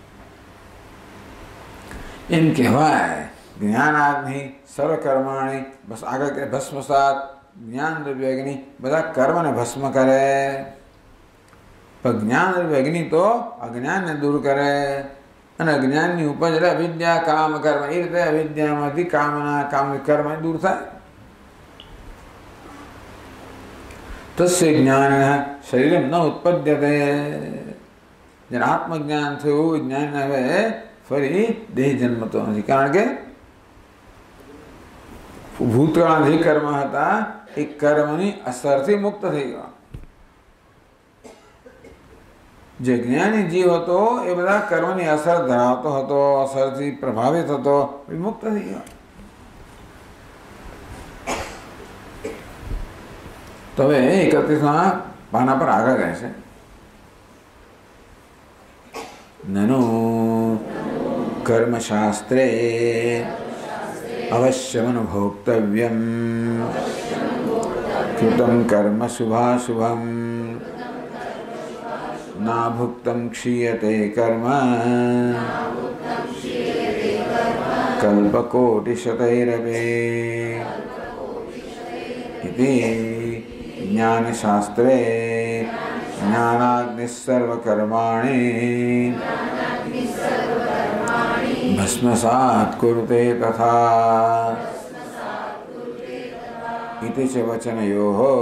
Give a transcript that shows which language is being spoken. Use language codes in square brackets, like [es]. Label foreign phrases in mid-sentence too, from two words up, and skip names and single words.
[gu] એમ કહેવાય [sa] જ્ઞાનાગ્નિ સર્વકર્માણી, [gu] બસ આગળ કે ભસ્મસાત જ્ઞાન દ્રવ્યગ્નિ બધા કર્મને ભસ્મ કરે. પણ જ્ઞાન દ્રવ્યગ્નિ તો અજ્ઞાનને દૂર કરે. અને અજ્ઞાનની ઉપજ એટલે અવિદ્યા કામ કર્મ, એ રીતે અવિદ્યામાંથી કામના કામ કર્મ દૂર થાય. [sa] तस्य ज्ञान शरीर न उत्पद्यते। [gu] જેને આત્મજ્ઞાન થયું જ્ઞાન હવે ફરી દેહ જન્મતો નથી, કારણ કે ભૂતકાળ જે કર્મ હતા એ કર્મની અસરથી મુક્ત થઈ ગયા। જે જ્ઞાની જીવ હતો એ બધા કર્મની અસર ધરાવતો હતો, અસરથી પ્રભાવિત હતો, એ મુક્ત થઈ ગયો। तो હવે 31મા પાના પર આગળ રહે છે। [sa] નનો કર્મશાસ્ત્રે अवश्यमनुभोक्तव्यं कृतं कर्म शुभाशुभं नाभुक्तं क्षीयते कर्म कल्पकोटिशतैरपि इति ज्ञानशास्त्रे ज्ञानाग्निः सर्वकर्माणि भस्मसात् कुरुते तथा इति च वचनयोः